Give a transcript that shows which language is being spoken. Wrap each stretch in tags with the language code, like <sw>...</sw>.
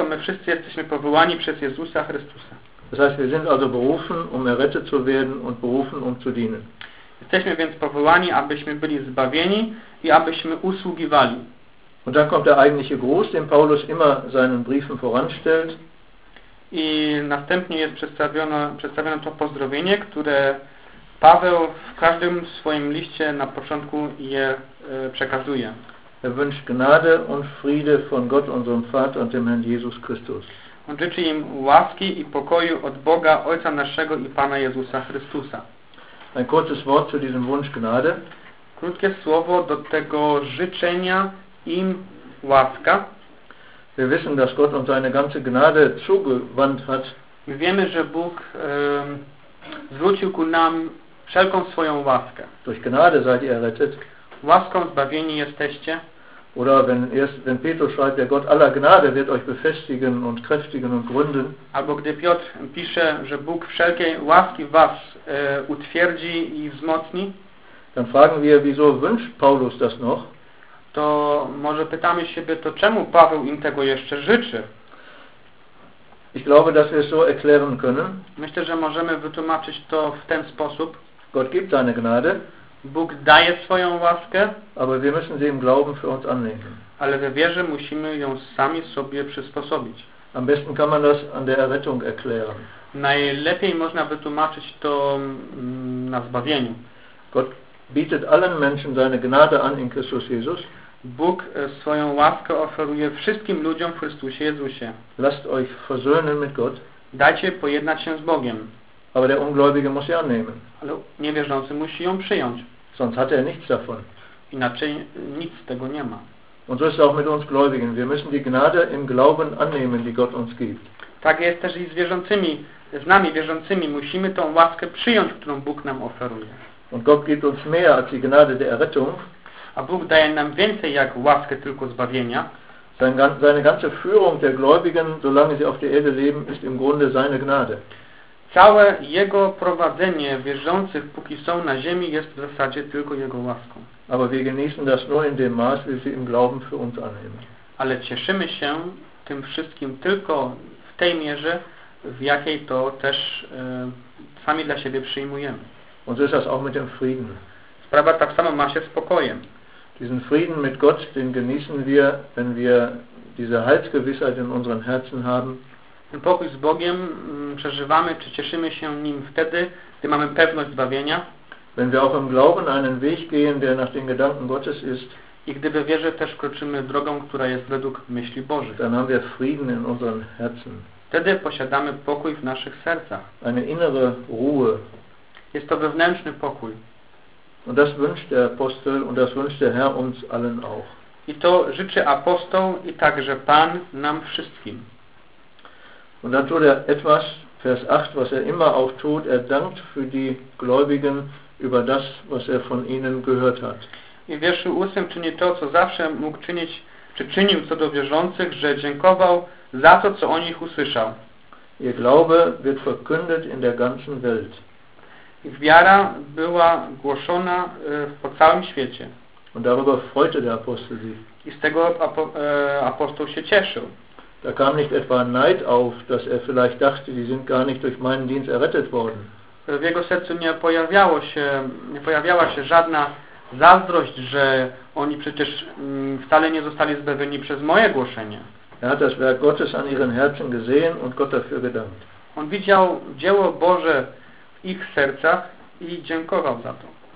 <pl>My wszyscy jesteśmy powołani przez Jezusa Chrystusa.</pl> <de>Das heißt, wir sind also berufen, um errettet zu werden und berufen, um zu dienen.</de> <pl>Jesteśmy więc powołani, abyśmy byli zbawieni i abyśmy usługiwali.</pl> <de>Und dann kommt der eigentliche Gruß, den Paulus immer seinen Briefen voranstellt.</de> <pl>I następnie jest przedstawione to pozdrowienie, które Paweł w każdym swoim liście na początku je przekazuje.</pl> <de>Er wünscht Gnade und Friede von Gott, unserem Vater und dem Herrn Jesus Christus.</de> <pl>On życzy im łaski i pokoju od Boga, Ojca naszego i Pana Jezusa Chrystusa.</pl> <de>Ein kurzes Wort zu diesem Wunsch Gnade.</de> <pl>Krótkie słowo do tego życzenia im łaska.</pl> <de>Wir wissen, dass Gott uns seine ganze Gnade zugewandt hat.</de> <pl>My wiemy, że Bóg zwrócił ku nam wszelką swoją łaskę.</pl> <de>Durch Gnade seid ihr errettet.</de> <pl>Łaską zbawieni jesteście.</pl> <de>Oder wenn Petrus schreibt, der Gott aller Gnade wird euch befestigen und kräftigen und gründen.</de> <pl>Albo gdy Piotr pisze, że Bóg wszelkiej łaski was utwierdzi i wzmocni.</pl> <de>Dann fragen wir, wieso wünscht Paulus das noch?</de> <pl>To może pytamy siebie, to czemu Paweł im tego jeszcze życzy?</pl> <de>Ich glaube, dass wir es so erklären können.</de> <pl>Myślę, że możemy wytłumaczyć to w ten sposób.</pl> <de>Gott gibt seine Gnade.</de> <pl>Bóg daje swoją łaskę.</pl> <de>Aber wir müssen sie im Glauben für uns annehmen.</de> <pl>Ale we wierze musimy ją sami sobie przysposobić.</pl> <de>Am besten kann man das an der Errettung erklären.</de> <pl>Najlepiej można wytłumaczyć to na zbawieniu.</pl> <de>Gott bietet allen Menschen seine Gnade an in Christus Jesus.</de> <pl>Bóg swoją łaskę oferuje wszystkim ludziom w Chrystusie Jezusie.</pl> <de>Lasst euch versöhnen mit Gott.</de> <pl>Dajcie pojednać się z Bogiem.</pl> <de>Aber der Ungläubige muss sie annehmen.</de> <pl>Ale niewierzący musi ją przyjąć.</pl> <de>Sonst hat er nichts davon.</de> <pl>Inaczej nic z tego nie ma.</pl> <de>Und so ist auch mit uns Gläubigen. Wir müssen die Gnade im Glauben annehmen, die Gott uns gibt.</de> <pl>Tak jest też i z wierzącymi, z nami wierzącymi. Musimy tą łaskę przyjąć, którą Bóg nam oferuje.</pl> <de>Und Gott gibt uns mehr als die Gnade der Errettung.</de> <pl>A Bóg daje nam więcej jak łaskę tylko zbawienia.</pl> <de>Seine ganze Führung der Gläubigen, solange sie auf der Erde leben, ist im Grunde seine Gnade.</de> <pl>Całe Jego prowadzenie wierzących, póki są na ziemi, jest w zasadzie tylko Jego łaską.</pl> <de>Aber wir genießen das nur in dem Maß, wie wir im Glauben für uns annehmen.</de> <pl>Ale cieszymy się tym wszystkim tylko w tej mierze, w jakiej to też sami dla siebie przyjmujemy.</pl> <de>Und so ist das auch mit dem Frieden.</de> <pl>Sprawa tak samo ma się z pokojem.</pl> <de>Diesen Frieden mit Gott, den genießen wir, wenn wir diese Heilsgewissheit in unseren Herzen haben.</de> <pl>Ten pokój z Bogiem przeżywamy, czy cieszymy się nim wtedy, gdy mamy pewność zbawienia.</pl> <de>Wenn wir auch im Glauben einen Weg gehen, der nach den Gedanken Gottes ist.</de> <pl>I gdy we wierze też kroczymy drogą, która jest według myśli Bożej.</pl> <de>Dann haben wir Frieden in unseren Herzen.</de> <pl>Wtedy posiadamy pokój w naszych sercach.</pl> <de>Eine innere Ruhe.</de> <pl>Jest to wewnętrzny pokój.</pl> <de>Und das wünscht der Apostel und das wünscht der Herr uns allen auch.</de> <pl>I to życzy apostoł i także Pan nam wszystkim.</pl> <de>Und dann tut er etwas, Vers 8, was er immer auch tut, er dankt für die Gläubigen über das, was er von ihnen gehört hat.</de> <pl>I w wierszu 8 czyni to, co zawsze mógł czynić, czy czynił co do wierzących, że dziękował za to, co o nich usłyszał.</pl> <de>Ihr Glaube wird verkündet in der ganzen Welt.</de> <pl>Ich wiara była głoszona po całym świecie.</pl> <de>Und darüber freute der Apostel sich.</de> <pl>I z tego apostoł się cieszył.</pl> <de>Da kam nicht etwa Neid auf, dass er vielleicht dachte, die sind gar nicht durch meinen Dienst errettet worden.</de> <pl>W jego sercu nie pojawiała się żadna zazdrość, że oni przecież wcale nie zostali zbawieni przez moje głoszenie.</pl> <de>Er hat das Werk Gottes an ihren Herzen gesehen und Gott dafür gedankt.</de> <pl>On widział dzieło Boże ich sercach i dziękował za to.</pl>